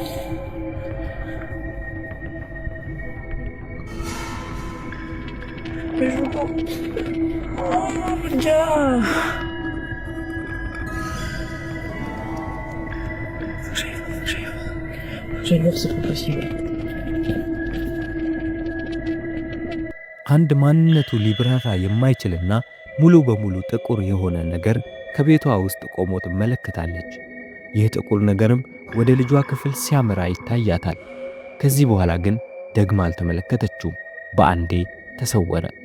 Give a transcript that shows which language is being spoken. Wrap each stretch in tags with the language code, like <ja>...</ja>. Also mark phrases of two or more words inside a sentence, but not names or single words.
<fr>Mais je veux pas. Oh mon Dieu. Faut que j'aille voir, c'est pas possible.</fr> <am>አንድ ማንነቱ ሊብራራ የማይችልና ሙሉ በሙሉ ጥቁር የሆነ ነገር ከቤቷ ውስጥ ቆሞ ትመለከታለች። ይህ ጥቁር ነገርም ወደ ልጇ ክፍል ሲያመራ ይታያታል። ከዚህ በኋላ ግን ደግማ አልተመለከተችውም፣ በአንዴ ተሰወረ።</am>